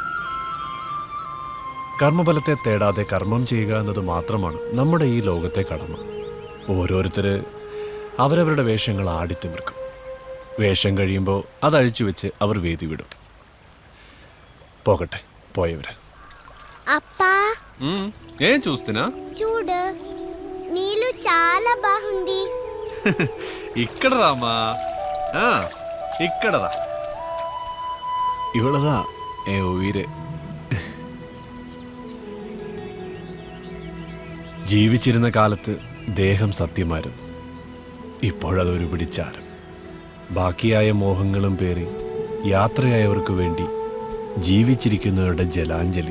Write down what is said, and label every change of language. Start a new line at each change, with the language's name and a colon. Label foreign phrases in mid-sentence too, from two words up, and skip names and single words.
Malayalam: കർമ്മഫലത്തെ തേടാതെ കർമ്മം ചെയ്യുക എന്നത് മാത്രമാണ് നമ്മുടെ ഈ ലോകത്തെ കടമ. ഓരോരുത്തര് അവരവരുടെ വേഷങ്ങൾ ആടിത്തിമിർക്കും. വേഷം കഴിയുമ്പോൾ അതഴിച്ചു വെച്ച് അവർ വേദി വിടും. പോകട്ടെ, പോയവര്.
Telugu: అప్పా ఏం చూస్తున్నా? చూడు నీళ్ళు చాలా బాగుంది. ఇక్కడ రామా, ఇక్కడ రా.
Malayalam: ഇവളതാ ഉയര്. ജീവിച്ചിരുന്ന കാലത്ത് ദേഹം സത്യമായിരുന്നു. ഇപ്പോഴതൊരു പിടിച്ചാരം. ബാക്കിയായ മോഹങ്ങളും പേറി യാത്രയായവർക്ക് വേണ്ടി ജീവിച്ചിരിക്കുന്നവരുടെ ജലാഞ്ജലി.